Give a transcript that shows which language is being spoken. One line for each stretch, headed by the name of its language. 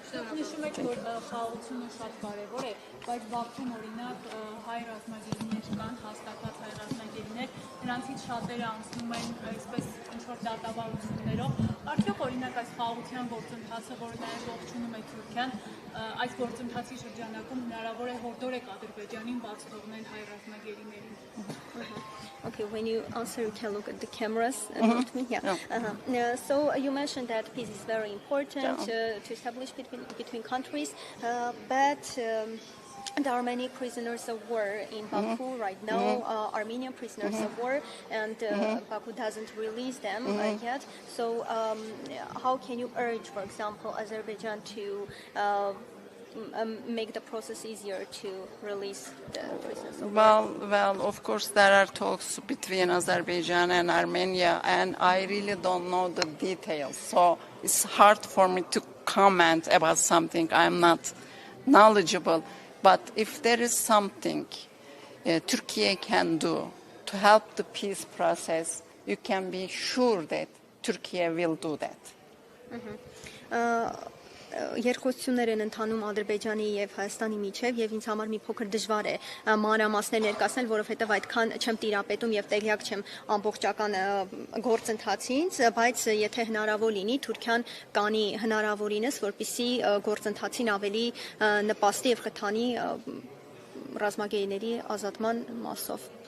Armenian: Նշում եք, որ խաղաղությունը շատ կարևոր է։ բայց Բաքվում օրինակ հայ ռազմագերիներ կան, հաստատված հայ ռազմագերիներ, նրանցից շատերը անցնում են այսպես ինչ-որ դատավարություններով։ Արդյոք օրինակ այս խաղաղության գործընթացը, որը նաև ողջունում է Թուրքիան, այս գործընթացի շրջանակում հնարավոր է հորդորեք Ադրբեջանին բաց թողնել հայ ռազմագերիներին։
English: Okay, when you answer, you can look at the cameras. Not me. Yeah. So you mentioned that peace is very important to establish between countries, but there are many prisoners of war in Baku right now, Armenian prisoners of war, and Baku doesn't release them yet. So how can you urge, for example, Azerbaijan to make the process easier to release the prisoners of war? Well, of course, there are talks between Azerbaijan and Armenia, and I really don't know the details. So it's hard for me to comment about something I'm not knowledgeable. But if there is something Turkey can do to help the peace process, you can be sure that Turkey will do that.
Armenian: Երկխոսություններ են ընթանում Ադրբեջանի եւ Հայաստանի միջեւ եւ ինձ համար մի փոքր դժվար է մանրամասներ ներկայացնել, որովհետեւ այդքան չեմ տիրապետում եւ տեղյակ չեմ ամբողջական գործընթացից, բայց եթե հնարավոր լինի, Թուրքիան կանի հնարավորինս, որպեսզի գործընթացին ավելի նպաստի եւ խթանի ռազմագերիների ազատման մասով։